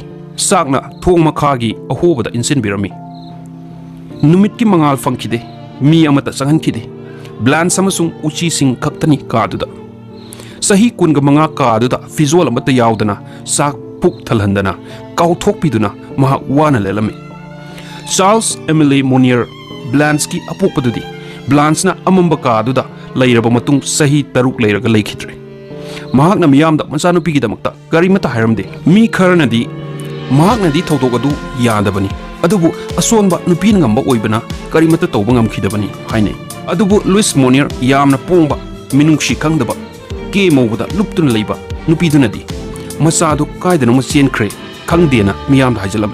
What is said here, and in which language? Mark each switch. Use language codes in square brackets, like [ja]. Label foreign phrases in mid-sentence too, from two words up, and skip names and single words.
[mni] Sakna thong makhagi ahobada insinbirami. Numit ki mangal fangkide mi amata sanghankide. Blanche amasung uchi sing khaktani kaduda. Sahi kunga manga kaduda visual amata yaudana sak puk thalhandana kauthokpiduna mahak wana lelami. Charles Emile Monnier Blanche ki apokpadudi Blanche na amamba kaduda lairaba matung sahi taruk lairaga laikhitre. Mahak na miyamda machanupi gidamakta garimata hairamde. Mi kharanadi mahak nadi thawdokadu yadabani. Adubu asonba nupi ngamba oibana karimata tawba ngamkhidabani haine. Adubu Louis Monnier yamna pongba minungshi khangdaba ke mawda luptuna leiba nupidunadi masadu kaidana machenkre khangdena miyamda haijalame.